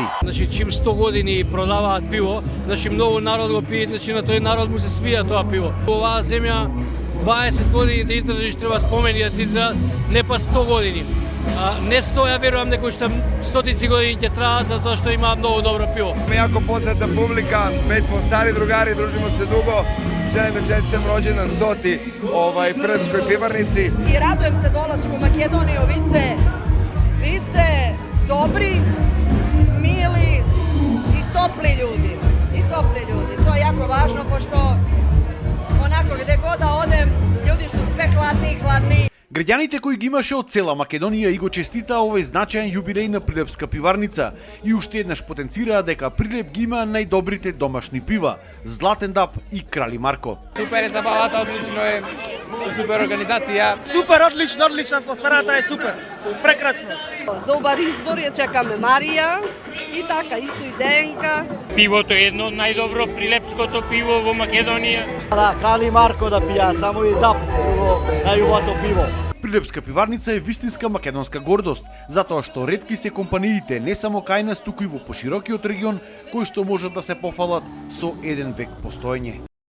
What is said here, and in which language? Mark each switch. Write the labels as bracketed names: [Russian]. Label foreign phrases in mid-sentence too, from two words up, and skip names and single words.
[Macedonian] Значи, чим 100 години продаваат пиво, значи многу народ го пие, значи на тој народ му се свија тоа пиво. Оваа земја 20 години да издржиш треба спомени да ти издржат, не па 100 години. Не 100, ја верувам некој што стотици години ќе траат затоа што има многу добро пиво. [Serbian] Јако позната публика, веќе смо стари другари, дружимо се дуго. Želim da čestitam rođendan 100. Prlepskoj pivarnici. I radujem se dolasku u Makedoniju, vi ste dobri, mili i topli ljudi. To je jako važno, pošto onako gde god da odem, ljudi su sve hladniji i hladniji. [Macedonian] Граѓаните кои ги имаше од цела Македонија и го честитаа овој значаен јубилеј на Прилепска пиварница и уште еднаш потенцираа дека Прилеп ги има најдобрите домашни пива – Златен дап и Крали Марко. Супер је забавата, одлично је, супер организација. Супер, одлично, атмосферата е супер, прекрасно. Добар избор је, чекаме Марија и така, исто и Денка. Пивото е едно од најдобро прилепското пиво во Македонија. Да, Крали Марко да пија, само и дап, најубавото пиво. Прилепска пиварница е вистинска македонска гордост, затоа што ретки се компаниите не само кај нас, туку и во поширокиот регион, кои што можат да се пофалат со еден век постоење.